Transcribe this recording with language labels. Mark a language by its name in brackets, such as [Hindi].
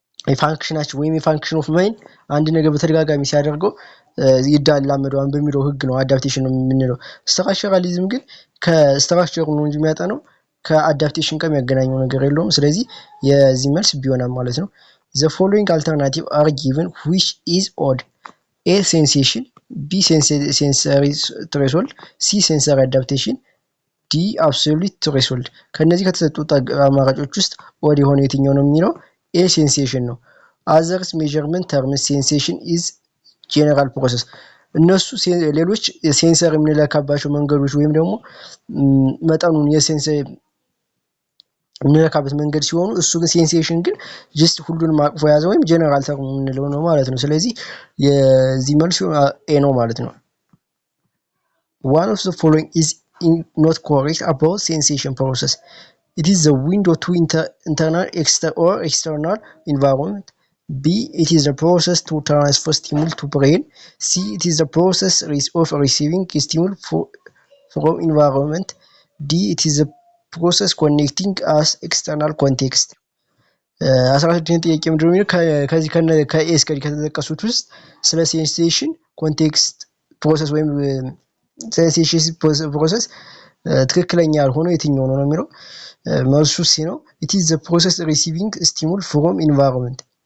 [Amharic] የፋንክሽናቸው ወይም የፋንክሽን ኦፍ ማይንድ አንድ ነገር በተደጋጋሚ ሲያደርገው ይዳላመደዋል በሚለው ህግ ነው አዳፕቴሽን ነው የምንለው። ስትራክቸራሊዝም ግን ከስትራክቸሩ ነው እንጂ የሚያጠነው ከአዳፕቴሽን ጋር የሚያገናኘው ነገር የለውም። ስለዚህ የዚህ መልስ ቢሆናል ማለት ነው። [English] the following alternative are given which is odd. A sensation, B sensory threshold, C sensory adaptation, ዲ አብሶሉት ትሬሽሆልድ። [Amharic] ከነዚህ ከተሰጡት አማራጮች ውስጥ ኦድ የሆነ የትኛው ነው የሚለው ኤ ሴንሴሽን ነው። [English] አዘርስ ሜዠርመንት ተርምስ ሴንሴሽን ኢዝ ጄኔራል ፕሮሰስ። [Amharic] እነሱ ሌሎች ሴንሰር የምንለካባቸው መንገዶች ወይም ደግሞ መጠኑን የምንለካበት መንገድ ሲሆኑ እሱ ግን ሴንሴሽን ግን ጀስት ሁሉንም አቅፎ የያዘ ወይም ጄኔራል ተርም የምንለው ነው ማለት ነው። ስለዚህ የዚህ መልስ ኤ ነው ማለት ነው። [English] One of the following is not correct about sensation process. It is the window to internal or external environment. B. It is the process to transfer stimuli to brain. C. It is the process of receiving stimuli from environment. D. It is the process connecting us external context. [Amharic] 16ኛ ጥያቄ ምንድነው የሚለው ከዚህ ከኤስ ከዲ ከተጠቀሱት ውስጥ ስለ ሴንሴሽን ኮንቴክስት ፕሮሰስ ወይም ሴንሴሽን ፕሮሰስ ትክክለኛ ያልሆነው የትኛው ነው የሚለው መልሱ ሲ ነው። [English] it is the process receiving stimuli from environment።